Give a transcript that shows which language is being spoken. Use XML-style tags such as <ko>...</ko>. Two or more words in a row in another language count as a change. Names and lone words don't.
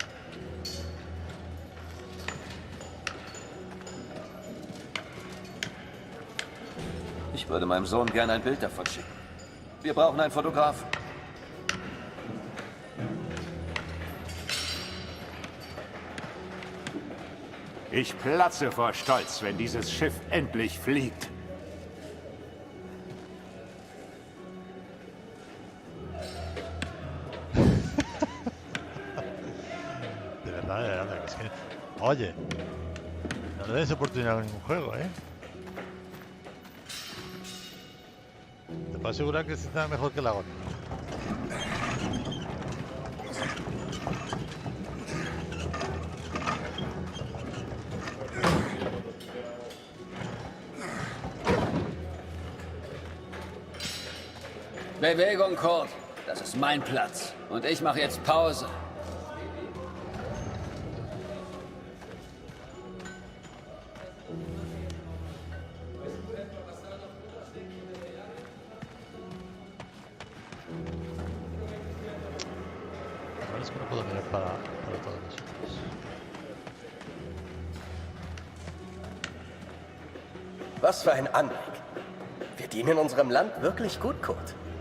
<de>Ich würde meinem Sohn gerne ein Bild davon schicken. Wir brauchen einen Fotografen. Ich platze vor Stolz, wenn dieses Schiff endlich fliegt.</de> <es>Es que, oye, no le des oportunidad a ningún juego, ¿eh? Te puedo asegurar que este está mejor que la otra.</es> <de>Bewegung, Kurt. Das ist mein Platz. Und ich mache jetzt Pause.</de> <es>Es que no puedo mirar para todos nosotros.</es> <de>Was für ein Anblick. Wir dienen unserem Land wirklich gut, Kurt.</de>